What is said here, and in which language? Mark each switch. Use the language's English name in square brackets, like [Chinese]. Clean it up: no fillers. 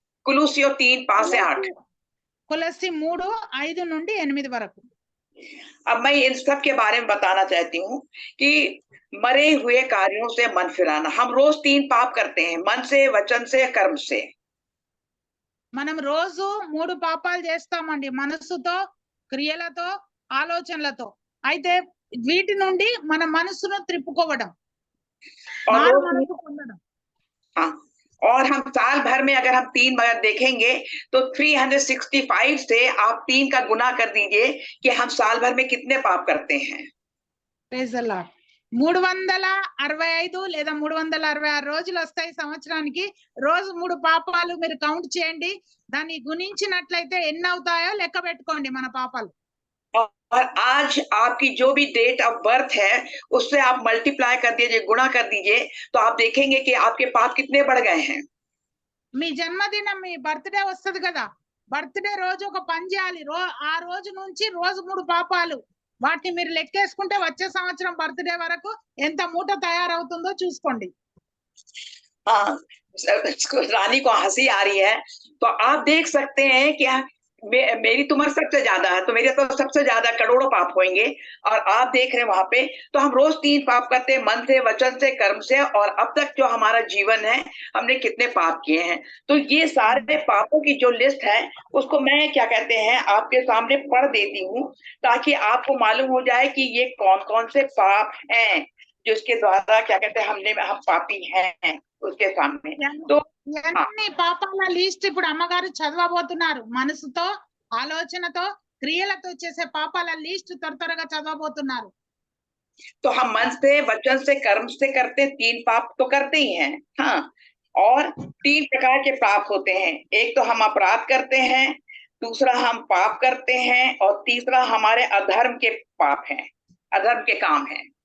[Hindi] कुलुसियों 3:5 से 8। [Telugu] కొలస్సీ 3:5 నుండి 8 వరకు। [Hindi] अब मैं इन सब के बारे में बताना चाहती हूँ कि मरे हुए कार्यों से मन फिराना। हम रोज 3 पाप करते हैं, मन से, वचन से, कर्म से। [Telugu] మనం రోజు 3 పాపాలు చేస్తామండి, మనసుతో, క్రియలతో, ఆలోచనలతో। అయితే వీటి నుండి మన మనసును త్రిప్పుకోవడం, మారు మనసు పొందడం। [Hindi] हाँ, और हम साल भर में अगर हम 3 बार देखेंगे तो 365 से आप 3 का गुना कर दीजिए कि हम साल भर में कितने पाप करते हैं। [English] Praise the lord. [Telugu] 365 లేదా 366 రోజులు వస్తాయి సంవత్సరానికి। రోజు 3 పాపాలు మీరు కౌంట్ చేయండి, దాన్ని గుణించినట్లయితే ఎన్ని అవుతాయో లెక్క పెట్టుకోండి మన పాపాలు। [Hindi] और आज आपकी जो भी डेट ऑफ बर्थ है उससे आप मल्टीप्लाई कर दीजिए, गुणा कर दीजिए, तो आप देखेंगे कि आपके पाप कितने बढ़ गए हैं। [Telugu] మీ జన్మదినం, మీ బర్త్డే వస్తది కదా, బర్త్డే రోజు ఒక పని చేయాలి। ఆ రోజు నుంచి రోజు 3 పాపాలు, వాటిని మీరు లెక్కేసుకుంటే వచ్చే సంవత్సరం బర్త్డే వరకు ఎంత మూట తయారవుతుందో చూసుకోండి। [Hindi] हाँ, रानी को हंसी आ रही है तो आप देख सकते हैं कि मेरी तो उम्र सबसे ज्यादा है, तो मेरे तो सबसे ज्यादा करोड़ों पाप होंगे और आप देख रहे हैं वहां पे। तो हम रोज 3 पाप करते हैं, मन से, वचन से, कर्म से, और अब तक जो हमारा जीवन है हमने कितने पाप किए हैं। तो ये सारे पापों की जो लिस्ट है उसको मैं क्या कहते हैं आपके सामने पढ़ देती हूँ ताकि आपको मालूम हो जाए कि ये कौन कौन से पाप हैं जिसके द्वारा क्या कहते हैं हम पापी हैं उसके सामने। तो [Telugu] ఇవన్నీ పాపాల లిస్ట్ ఇప్పుడు అమ్మగారు చదవబోతున్నారు। మనసుతో, ఆలోచనతో, క్రియలతో చేసే పాపాల లిస్ట్ త్వరగా చదవబోతున్నారు। [Hindi] तो हम मन से, वचन से, कर्म से करते 3 पाप तो करते ही हैं। हाँ, और 3 प्रकार के पाप होते हैं। एक तो हम अपराध करते हैं, दूसरा हम पाप करते हैं, और तीसरा हमारे अधर्म के पाप हैं, अधर्म के काम हैं।